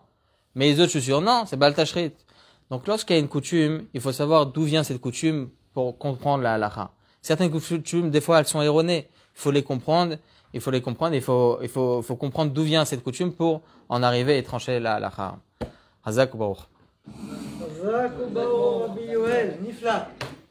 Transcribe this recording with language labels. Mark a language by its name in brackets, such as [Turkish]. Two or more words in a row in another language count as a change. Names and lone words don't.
[French] Mais les autres chaussures non, c'est Baltashrit. Donc lorsqu'il y a une coutume, il faut savoir d'où vient cette coutume pour comprendre la halakha. Certaines coutumes, des fois, elles sont erronées. Il faut les comprendre. Il faut comprendre d'où vient cette coutume pour en arriver et trancher la halakha. [Hebrew] חזק וברוך. חזק וברוך, רבי יואל, נפלא.